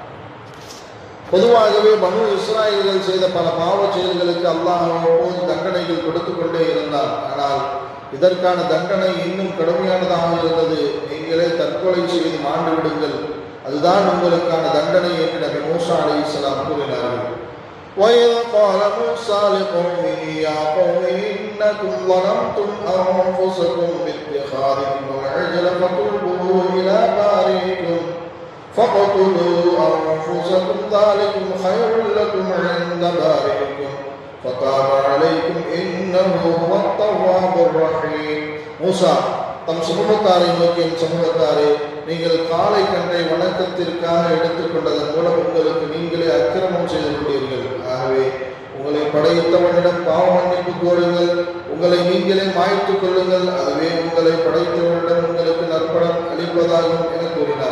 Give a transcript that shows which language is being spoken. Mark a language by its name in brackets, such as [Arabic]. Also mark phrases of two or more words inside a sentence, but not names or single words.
[Tamil] பொதுவாகவே பனு இஸ்ராயல்கள் செய்த பல பாவ செயல்களுக்கு அல்லாஹ் அவ்வப்போது தண்டனைகள் கொடுத்து கொண்டே இருந்தார். ஆனால் இதற்கான தண்டனை இன்னும் கடுமையானதாக இருந்தது. நீங்களே தற்கொலை செய்து மாண்டு விடுங்கள், அதுதான் உங்களுக்கான தண்டனை என்று நபி மூசா அலைஹிஸ்ஸலாம் கூறினார்கள். [Arabic] وإذ قال موسى لقومه يا قوم إنكم ظلمتم أنفسكم باتخاذكم العجل فتوبوا إلى بارئكم فاقتلوا أنفسكم ذلكم خير لكم عند بارئكم فتاب عليكم إنه هو التواب الرحيم. [Tamil] மூசா தம் சமூகத்தாரை நோக்கிய சமூகத்தாரே, நீங்கள் காளை கன்றை வணக்கத்திற்காக எடுத்துக்கொண்டதன் மூலம் உங்களுக்கு நீங்களே அக்கிரமம் செய்து கொண்டீர்கள். ஆகவே உங்களை படைத்தவனிடம் பாவ மன்னிப்பு கோருங்கள், உங்களை நீங்களே மாய்த்துக் கொள்ளுங்கள், அதுவே உங்களை படைத்தவனிடம் உங்களுக்கு நற்படம் அளிப்பதாகும் என கூறினார்.